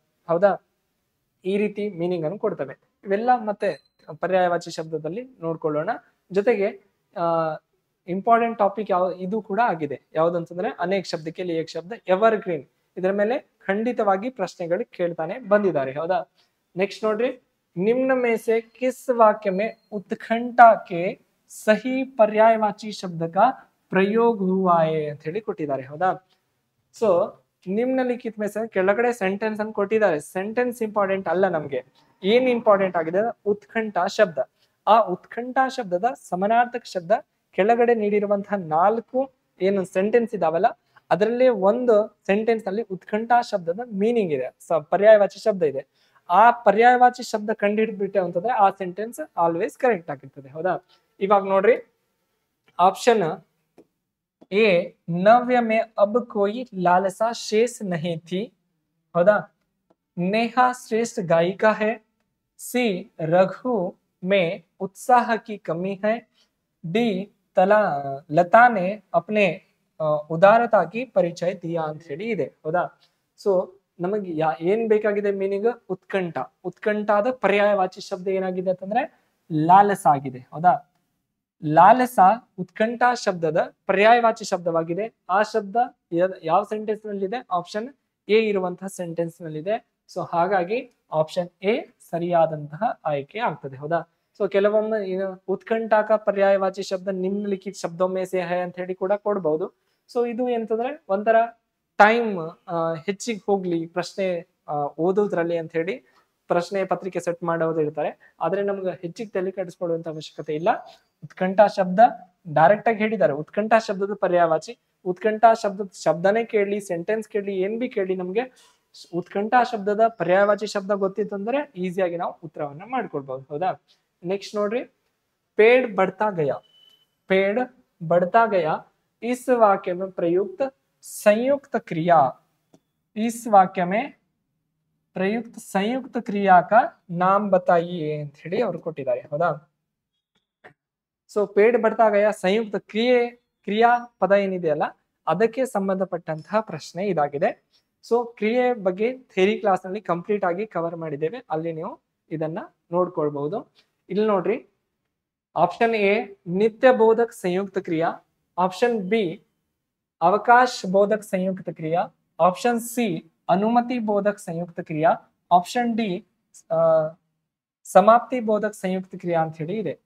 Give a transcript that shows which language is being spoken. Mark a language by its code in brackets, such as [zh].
[kn] ಹೌದಾ, ಈ ರೀತಿ ಮೀನಿಂಗ್ ಅನ್ನು ಕೊಡ್ತವೆ. ಇವೆಲ್ಲ ಮತ್ತೆ ಪರ್ಯಾಯವಾಚಿ ಶಬ್ದದಲ್ಲಿ ನೋಡ್ಕೊಳ್ಳೋಣ. ಜೊತೆಗೆ ಇಂಪಾರ್ಟೆಂಟ್ ಟಾಪಿಕ್ ಇದು ಕೂಡ ಆಗಿದೆ. ಯಾವ್ದಂತಂದ್ರೆ ಅನೇಕ ಶಬ್ದಕ್ಕೆ ಏಕ್ ಶಬ್ದ, ಎವರ್ ಗ್ರೀನ್. ಇದರ ಮೇಲೆ ಖಂಡಿತವಾಗಿ ಪ್ರಶ್ನೆಗಳು ಕೇಳ್ತಾನೆ ಬಂದಿದ್ದಾರೆ. ಹೌದಾ, ನೆಕ್ಸ್ಟ್ ನೋಡ್ರಿ, [hi] ನಿಮ್ನ में से किस वाक्य में उत्कंठा के सही पर्यायवाची शब्द का प्रयोग हुआ है [kn] ಅಂತ ಹೇಳಿ ಕೊಟ್ಟಿದ್ದಾರೆ. ಹೌದಾ, ಸೊ ನಿಮ್ನಲಿಖಿತ [hi] में से [kn] ಕೆಳಗಡೆ ಸೆಂಟೆನ್ಸ್ ಅನ್ನು ಕೊಟ್ಟಿದ್ದಾರೆ. ಸೆಂಟೆನ್ಸ್ ಇಂಪಾರ್ಟೆಂಟ್ ಅಲ್ಲ, ನಮ್ಗೆ ಏನ್ ಇಂಪಾರ್ಟೆಂಟ್ ಆಗಿದೆ ಉತ್ಕಂಠ ಶಬ್ದ. ಆ ಉತ್ಕಂಠ ಶಬ್ದದ ಸಮನಾರ್ಥಕ ಶಬ್ದ ಕೆಳಗಡೆ ನೀಡಿರುವಂತಹ 4 ಏನು ಸೆಂಟೆನ್ಸ್ ಇದಾವಲ್ಲ, ಅದರಲ್ಲಿ ಒಂದು ಸೆಂಟೆನ್ಸ್ ನಲ್ಲಿ ಉತ್ಕಂಠ ಶಬ್ದದ ಮೀನಿಂಗ್ ಇದೆ, ಪರ್ಯಾಯವಾಚಿ ಶಬ್ದ ಇದೆ. ಆ ಪರ್ಯಾಯವಾಚಿ ಶಬ್ದ ಕಂಡು ಹಿಡಿದ್ಬಿಟ್ಟೆ ಅಂತಂದ್ರೆ ಆ ಸೆಂಟೆನ್ಸ್ ಆಲ್ವೇಸ್ ಕರೆಕ್ಟ್ ಆಗಿರ್ತದೆ. ಹೌದಾ, ಇವಾಗ ನೋಡ್ರಿ ಆಪ್ಷನ್ ಎ [hi] नव्य में अब कोई लालसा शेष नहीं थी. [kn] हौदा, [hi] नेहा श्रेष्ठ गायिका है. सी रघु में उत्साह की कमी है. डी लता ने अपने उदारता की परिचय दिया [kn] ಅಂತ ಹೇಳಿ ಇದೆ. ಹೌದಾ, ಸೊ ನಮಗೆ ಏನ್ ಬೇಕಾಗಿದೆ ಮೀನಿಂಗ್ ಉತ್ಕಂಠ. ಉತ್ಕಂಠದ ಪರ್ಯಾಯವಾಚಿ ಶಬ್ದ ಏನಾಗಿದೆ ಅಂತಂದ್ರೆ ಲಾಲಸ ಆಗಿದೆ. ಹೌದಾ, ಲಾಲಸ ಉತ್ಕಂಠ ಶಬ್ದದ ಪರ್ಯಾಯವಾಚಿ ಶಬ್ದವಾಗಿದೆ. ಆ ಶಬ್ದ ಯಾವ ಸೆಂಟೆನ್ಸ್ ನಲ್ಲಿದೆ? ಆಪ್ಷನ್ ಎ ಇರುವಂತಹ ಸೆಂಟೆನ್ಸ್ ನಲ್ಲಿದೆ. ಸೊ ಹಾಗಾಗಿ ಆಪ್ಷನ್ ಎ ಸರಿಯಾದಂತಹ ಆಯ್ಕೆ ಆಗ್ತದೆ. ಹೌದಾ, ಸೊ ಕೆಲವೊಮ್ಮೆ ಉತ್ಕಂಠಕ ಪರ್ಯಾಯವಾಚಿ ಶಬ್ದ ನಿಮ್ನಲಿಖಿತ ಶಬ್ದೊಮ್ಮೆ ಸೇ ಹೈ ಅಂತ ಹೇಳಿ ಕೂಡ ಕೊಡ್ಬಹುದು. ಸೊ ಇದು ಎಂತಂದ್ರೆ ಒಂಥರ ಟೈಮ್ ಹೆಚ್ಚಿಗೆ ಹೋಗ್ಲಿ ಪ್ರಶ್ನೆ ಓದೋದ್ರಲ್ಲಿ ಅಂತ ಹೇಳಿ ಪ್ರಶ್ನೆ ಪತ್ರಿಕೆ ಸೆಟ್ ಮಾಡೋದು ಇರ್ತಾರೆ. ಆದ್ರೆ ನಮ್ಗೆ ಹೆಚ್ಚಿಗೆ ತಲೆ ಕೆಡಿಸ್ಕೊಳ್ಳುವಂತ ಅವಶ್ಯಕತೆ ಇಲ್ಲ. ಉತ್ಕಂಠ ಶಬ್ದ ಡೈರೆಕ್ಟ್ ಆಗಿ ಹೇಳಿದ್ದಾರೆ. ಉತ್ಕಂಠ ಶಬ್ದದ ಪರ್ಯಾಯವಾಚಿ, ಉತ್ಕಂಠ ಶಬ್ದದ ಶಬ್ದನೇ ಕೇಳಲಿ, ಸೆಂಟೆನ್ಸ್ ಕೇಳಲಿ, ಏನ್ ಬಿ ಕೇಳಲಿ, ನಮ್ಗೆ ಉತ್ಕಂಠ ಶಬ್ದದ ಪರ್ಯಾಯವಾಚಿ ಶಬ್ದ ಗೊತ್ತಿತ್ತಂದ್ರೆ ಈಸಿಯಾಗಿ ನಾವು ಉತ್ತರವನ್ನ ಮಾಡ್ಕೊಳ್ಬಹುದು. ಹೌದಾ, ನೆಕ್ಸ್ಟ್ ನೋಡ್ರಿ, [hi] पेड़ बढ़ता गया. पेड़ बढ़ता गया इस वाक्य में प्रयुक्त संयुक्त क्रिया. इस वाक्य में प्रयुक्त संयुक्त क्रिया का नाम बताइए [kn] ಅಂತ ಹೇಳಿ ಅವರು ಕೊಟ್ಟಿದ್ದಾರೆ. ಹೌದಾ, ಸೊ [hi] ಪೇಡ್ ಬರ್ತಾ ಗಯ [kn] ಸಂಯುಕ್ತ ಕ್ರಿಯಾ ಪದ ಏನಿದೆಯಲ್ಲ ಅದಕ್ಕೆ ಸಂಬಂಧಪಟ್ಟಂತಹ ಪ್ರಶ್ನೆ ಇದಾಗಿದೆ. ಸೊ ಕ್ರಿಯೆ ಬಗ್ಗೆ ಥಿಯರಿ ಕ್ಲಾಸ್ ನಲ್ಲಿ ಕಂಪ್ಲೀಟ್ ಆಗಿ ಕವರ್ ಮಾಡಿದ್ದೇವೆ, ಅಲ್ಲಿ ನೀವು ಇದನ್ನ ನೋಡ್ಕೊಳ್ಬಹುದು. ಇಲ್ಲಿ ನೋಡ್ರಿ, [hi] ऑप्शन ए नित्य बोधक संयुक्त क्रिया, ऑप्शन बी अवकाश बोधक संयुक्त क्रिया, ऑप्शन सी अनुमति बोधक संयुक्त क्रिया, ऑप्शन डी समाप्ति बोधक संयुक्त क्रिया [kn] ಅಂತ ಹೇಳಿ ಇದೆ.